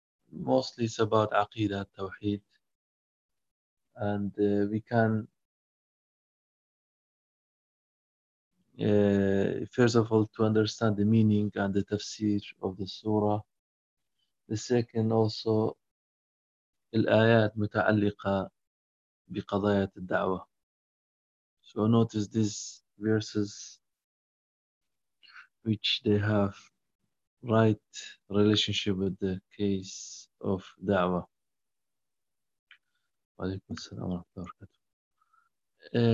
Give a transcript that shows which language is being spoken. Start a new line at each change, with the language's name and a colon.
English: Mostly it's about aqidah, tawheed, and we can first of all to understand the meaning and the tafsir of the surah. The second also
Arabic: الآيات متعلقة بقضايا الدعوة.
English: So notice these verses which they have right relationship with the case of da'wah. Walaykum as-salam wa rahmatullahi wa barakatuh.